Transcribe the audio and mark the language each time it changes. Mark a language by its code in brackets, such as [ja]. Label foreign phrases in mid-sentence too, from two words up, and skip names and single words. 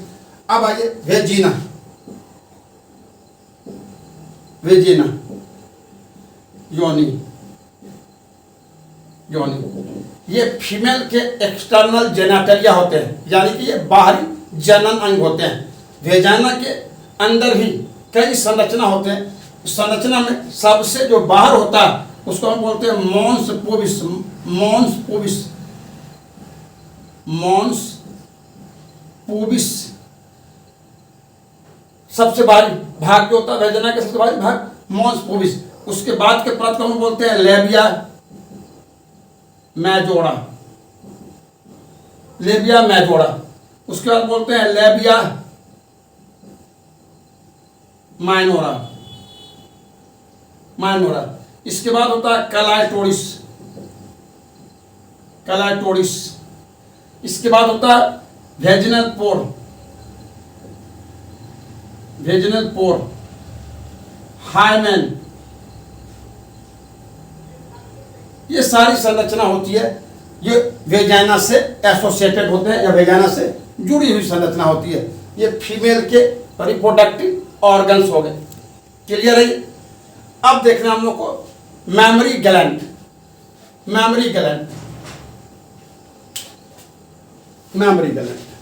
[hi] अब आइए वेजिना, वेजिना, योनि, योनि, ये फीमेल के [en] external genitalia [hi] होते हैं, यानी कि ये बाहरी जनन अंग होते हैं। वेजाना के अंदर भी कई संरचना होते हैं, संरचना में सबसे जो बाहर होता है उसको हम बोलते हैं [en] mons pubis, mons pubis, mons pubis. [hi] सबसे बाहरी भाग जो होता है वेजाना के, सबसे बाहरी भाग [en] mons pubis. [hi] उसके बाद के परत को हम बोलते हैं [en] labia majora, labia majora. [hi] उसके बाद बोलते हैं [en] labia minora, [hi] माइनोरा। इसके बाद होता है कलाइटोरिस, कलाइटोरिस। इसके बाद होता है [en] vaginal pore, vaginal pore, [hi] हाइमेन, ये सारी संरचना होती है, ये वेजाइना से एसोसिएटेड होते हैं या वेजाइना से जुड़ी हुई संरचना होती है। ये फीमेल के [en] reproductive organs [hi] हो गए। क्लियर है? अब देखना हम लोग को [en] mammary gland, mammary gland, mammary gland.